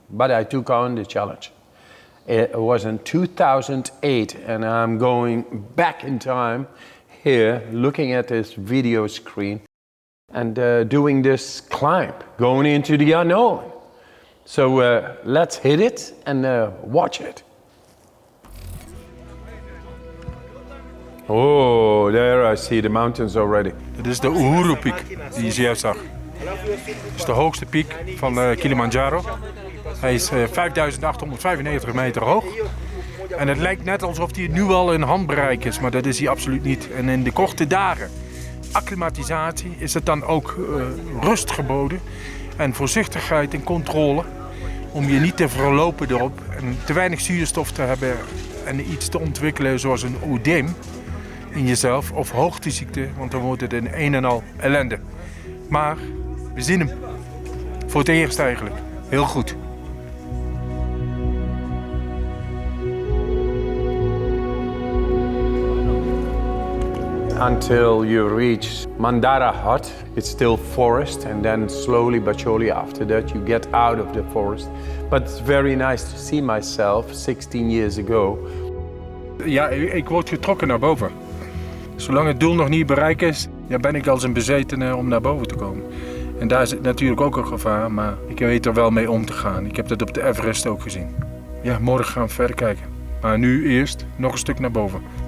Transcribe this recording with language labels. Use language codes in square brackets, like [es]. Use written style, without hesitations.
[en] But I took on the challenge. It was in 2008 and I'm going back in time here looking at this video screen and doing this climb, going into the unknown. So let's hit it and watch it. Oh, there I see the mountains already. [nl] Dit is de Uhuru-piek die je zojuist zag. Het is de hoogste piek van Kilimanjaro. Hij is 5.895 meter hoog. En het lijkt net alsof hij nu al in handbereik is, maar dat is hij absoluut niet. En in de korte dagen, acclimatisatie, is het dan ook rust geboden. En voorzichtigheid en controle. Om je niet te verlopen erop en te weinig zuurstof te hebben en iets te ontwikkelen zoals een oedeem in jezelf of hoogteziekte, want dan wordt het in een en al ellende. Maar we zien hem. Voor het eerst eigenlijk. Heel goed. [en] Until you reach Mandara Hut, it's still forest, and then slowly but surely after that you get out of the forest. But it's very nice to see myself 16 years ago. [nl] Ja, ik word getrokken naar boven. Zolang het doel nog niet bereikt is, ja, ben ik als een bezetene om naar boven te komen. En daar zit natuurlijk ook een gevaar, maar ik weet er wel mee om te gaan. Ik heb dat op de Everest ook gezien. Ja, morgen gaan we verder kijken. Maar nu eerst nog een stuk naar boven.